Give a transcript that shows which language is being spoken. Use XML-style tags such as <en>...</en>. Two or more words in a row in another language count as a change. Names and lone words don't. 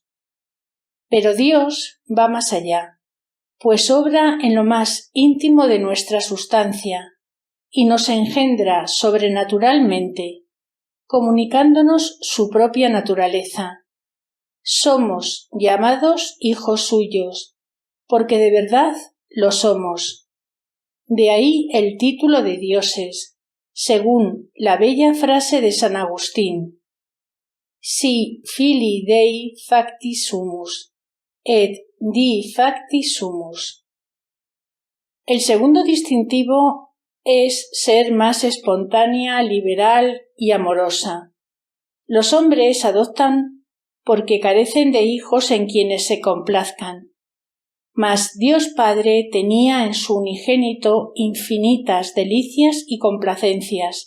<es>Pero Dios va más allá, pues obra en lo más íntimo de nuestra sustancia y nos engendra sobrenaturalmente, comunicándonos su propia naturaleza. Somos llamados hijos suyos, porque de verdad lo somos. De ahí el título de dioses, según la bella frase de San Agustín.</es> <la>Si filii Dei facti sumus, et dii facti sumus.</la> <es>El segundo distintivo es ser más espontánea, liberal y amorosa. Los hombres adoptan porque carecen de hijos en quienes se complazcan. Mas Dios Padre tenía en su unigénito infinitas delicias y complacencias.</es>